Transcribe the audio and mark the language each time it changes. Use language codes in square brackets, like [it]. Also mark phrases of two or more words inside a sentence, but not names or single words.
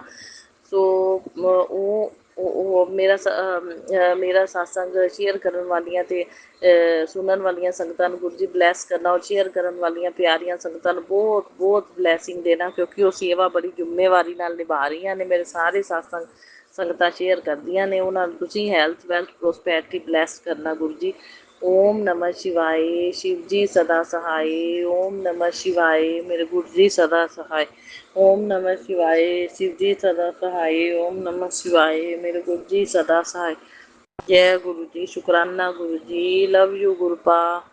[pa] ਸੋ ਉਹ ਮੇਰਾ ਸਤਸੰਗ ਸ਼ੇਅਰ ਕਰਨ ਵਾਲੀਆਂ ਅਤੇ ਸੁਣਨ ਵਾਲੀਆਂ ਸੰਗਤਾਂ ਨੂੰ ਗੁਰੂ ਜੀ ਬਲੈਸ ਕਰਨਾ, ਔਰ ਸ਼ੇਅਰ ਕਰਨ ਵਾਲੀਆਂ ਪਿਆਰੀਆਂ ਸੰਗਤਾਂ ਨੂੰ ਬਹੁਤ ਬਲੈਸਿੰਗ ਦੇਣਾ, ਕਿਉਂਕਿ ਉਹ ਸੇਵਾ ਬੜੀ ਜ਼ਿੰਮੇਵਾਰੀ ਨਾਲ ਨਿਭਾ ਰਹੀਆਂ ਨੇ। ਮੇਰੇ ਸਾਰੇ ਸਤਸੰਗ ਸੰਗਤਾਂ ਸ਼ੇਅਰ ਕਰਦੀਆਂ ਨੇ, ਉਹਨਾਂ ਨੂੰ ਤੁਸੀਂ [en] health wealth prosperity bless [pa] ਕਰਨਾ ਗੁਰੂ ਜੀ। [hi] ओम नमः शिवाय। शिव जी सदा सहाय। ओम नमः शिवाय। मेरे गुरु जी सदा सहाय। ओम नमः शिवाय। शिव जी सदा सहाय। ओम नमः शिवाय। मेरे गुरु जी सदा सहाय। जय गुरु जी। शुकराना गुरु जी। [en] love you [hi] गुरुपा।